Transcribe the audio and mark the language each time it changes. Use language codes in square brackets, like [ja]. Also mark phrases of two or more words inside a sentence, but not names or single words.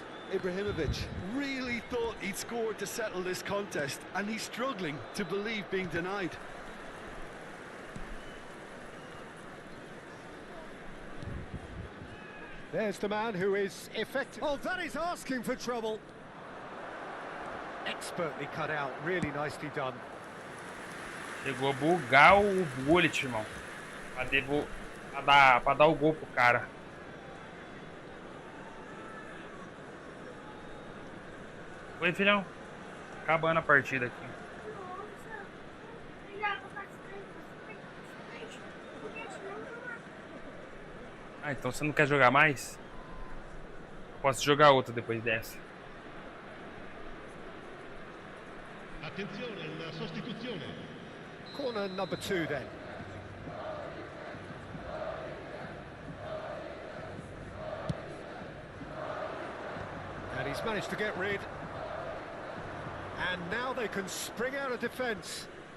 [en] Ibrahimovic really thought he'd scored to settle this contest, and he's struggling to believe being denied. There's the man who is effective. Oh, that is asking for trouble. Expertly cut out, really nicely done. [pt] Chegou a bugar o bullet, irmão. Pra dar o gol pro cara. Oi, filhão. Acabando a partida aqui. Ah, então você não quer jogar mais? Posso jogar outra depois dessa. [it] Attenzione, la sostituzione. [en] Corner number 2 then. And he's managed to get rid. And now they can spring out of defence.